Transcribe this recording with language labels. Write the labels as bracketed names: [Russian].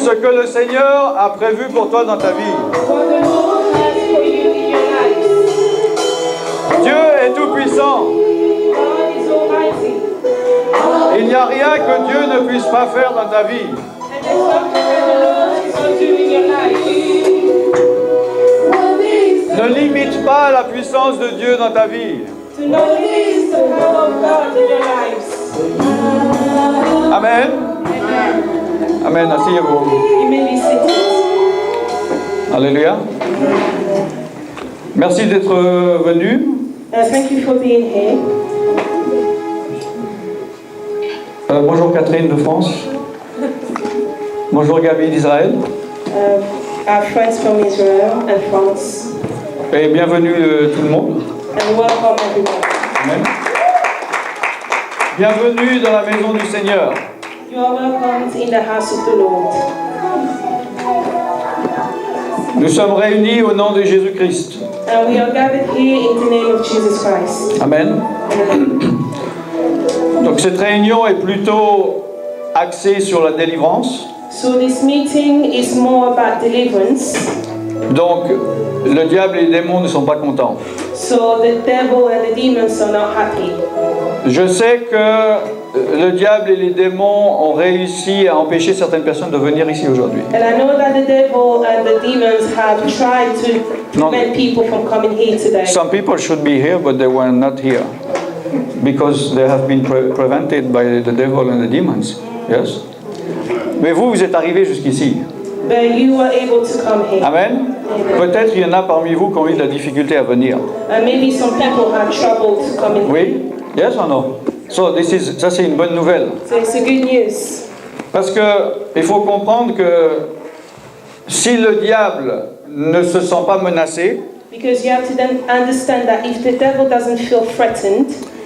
[French] ce que le Seigneur a prévu pour toi dans ta vie? [English] what the Lord has for you in your life? [French] Dieu est tout-puissant. [English] God is almighty. [French] Il n'y a rien que Dieu ne puisse pas faire dans ta vie. [English] And there's something that the Lord is going to do in your life. [French] Ne limite pas la puissance de Dieu dans ta vie. [English] To know this, the power of God in your lives. [French] Amen. Amen. Asseyez-vous. [English] You may be seated. [French] Alléluia. Merci d'être venu. [English] Thank you for being here. [French] Bonjour Catherine de France. Bonjour Gabi d'Israël. [English] Our friends from Israel and France. [French] Et bienvenue tout le monde. [English] And welcome everyone. Amen. [French] Bienvenue dans la maison du Seigneur. [English] You are welcomed in the house of the Lord. [French] Nous sommes réunis au nom de Jésus-Christ. [English] And we are gathered here in the name of Jesus Christ. Amen. [French] Donc cette réunion est plutôt axée sur la délivrance. [English] So this meeting is more about deliverance. [French] Donc le diable et les démons ne sont pas contents. [English] So the devil and the demons are not happy. [French] Je sais que le diable et les démons ont réussi à empêcher certaines personnes de venir ici aujourd'hui. [English] And I know that the devil and the demons have tried to prevent people from coming here today. Some people should be here, but they were not here because they have been prevented by the devil and the demons. Yes. [French] Mais vous, vous êtes arrivés jusqu'ici. [English] But you were able to come here. Amen. [French] Peut-être il y en a parmi vous qui ont eu de la difficulté à venir. [English] And maybe some people had trouble to come in. [French] Oui. [English] Yes or no? So [French] ça c'est une bonne nouvelle. [English] So it's a good news. [French] Parce que il faut comprendre que si le diable ne se sent pas menacé, [English] Because you have to then understand that if the devil doesn't feel threatened,